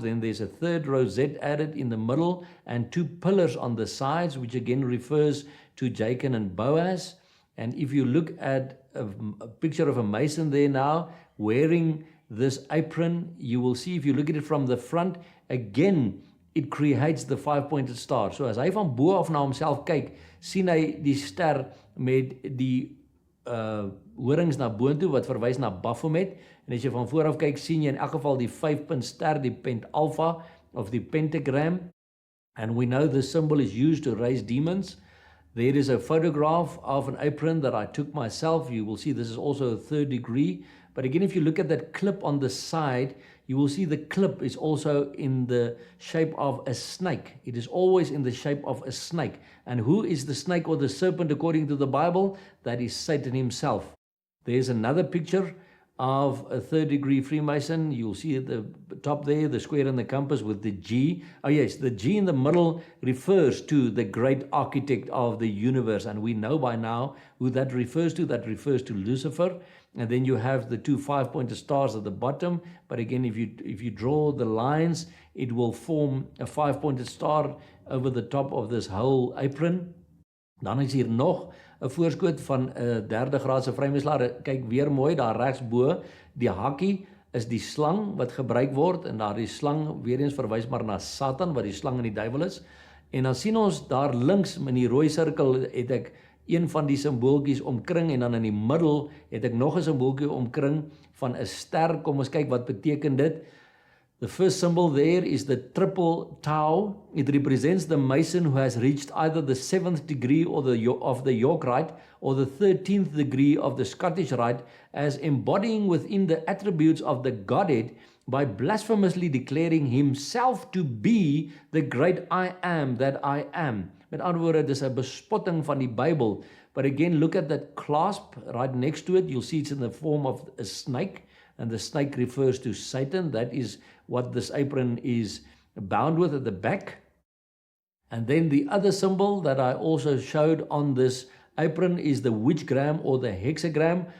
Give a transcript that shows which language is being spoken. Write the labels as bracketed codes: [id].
[en] Then there's a third rosette added in the middle and 2 pillars on the sides, which again refers to Jachin and Boaz. And if you look at a picture of a Mason there now, wearing this apron, you will see, if you look at it from the front, again, it creates the 5-pointed star. [af] So as hy van bo af na homself kyk, sien hy die ster met die horings na boontoe wat verwys na Baphomet. En as jy van vooraf kyk, sien jy in elk geval die 5-punt ster, die pentalpha of the pentagram. [en] And we know this symbol is used to raise demons. There is a photograph of an apron that I took myself. You will see this is also a 3rd degree. But again, if you look at that clip on the side, you will see the clip is also in the shape of a snake. It is always in the shape of a snake. And who is the snake or the serpent according to the Bible? That is Satan himself. There's another picture of a 3rd degree Freemason. You'll see at the top there, the square and the compass with the G. Oh yes, the G in the middle refers to the great architect of the universe. And we know by now who that refers to. That refers to Lucifer. And then you have the 2 5-pointed stars at the bottom. But again, if you draw the lines, it will form a 5-pointed star over the top of this whole apron. [af] Dan is hier nog 'n voorskoot van 'n 3de graadse vrymeslaer. Kyk weer mooi, daar regs bo, die hakkie is die slang wat gebruik word. En daardie slang, weer eens verwys maar na Satan, wat die slang en die duiwel is. En dan sien ons daar links in die rooi sirkel het ek een van die simbooltjies omkring, en dan in die middel het ek nog 'n simbooltjie omkring van 'n ster. Kom ons kyk wat beteken dit. [en] The first symbol there is the triple tau. It represents the Mason who has reached either the 7th degree of the York Rite or the 13th degree of the Scottish Rite, as embodying within the attributes of the Godhead by blasphemously declaring himself to be the great I am that I am. [af] Met ander woorde, dis 'n bespotting van die Bybel. [en] But again, look at that clasp right next to it. You'll see it's in the form of a snake, and the snake refers to Satan. That is what this apron is bound with at the back. And then the other symbol that I also showed on this apron is the witchgram or the hexagram.